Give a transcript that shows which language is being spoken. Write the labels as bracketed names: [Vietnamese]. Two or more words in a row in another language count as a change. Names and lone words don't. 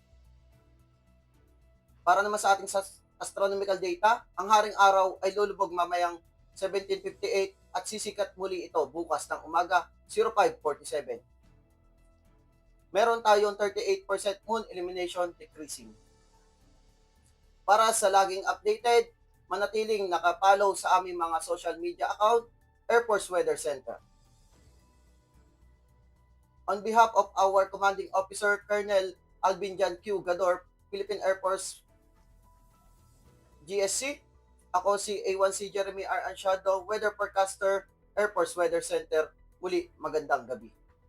[Filipino] Para naman sa ating [English] astronomical data, [Filipino] ang haring araw ay lulubog mamayang 17:58 at sisikat muli ito bukas ng umaga 05:47. Meron tayong 38% [English] moon illumination decreasing. [Filipino] Para sa laging updated, manatiling nakapollow sa aming mga [English] social media account, [Filipino] Air Force Weather Center. [English] On behalf of our Commanding Officer, Colonel Alvin Jan Q. [Filipino] Gador, Philippine Air Force GSC, ako si A1C Jeremy R. Ansiado, Weather Forecaster, Air Force Weather Center. Muli, magandang gabi.